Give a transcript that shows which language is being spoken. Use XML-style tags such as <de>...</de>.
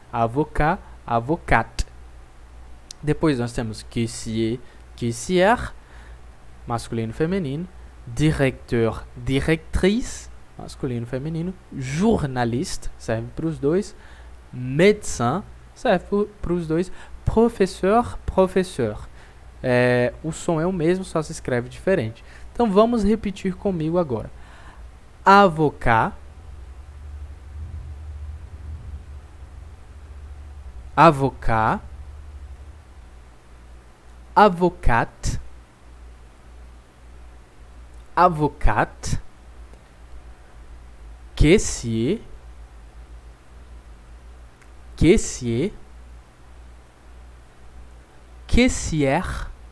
<fr>Avocat, avocat.</fr> <pt>Depois nós temos caissier, caissière, masculino, feminino. Directeur, directrice, masculino, feminino. Journaliste, serve para os dois. Médecin, serve para os dois.</pt> <fr>Professeur, professeur.</fr> <pt>O som é o mesmo, só se escreve diferente. Então vamos repetir comigo agora.</pt> <fr>Avocat, avocat, avocate, avocate, caissier, caissier, caissière,</fr>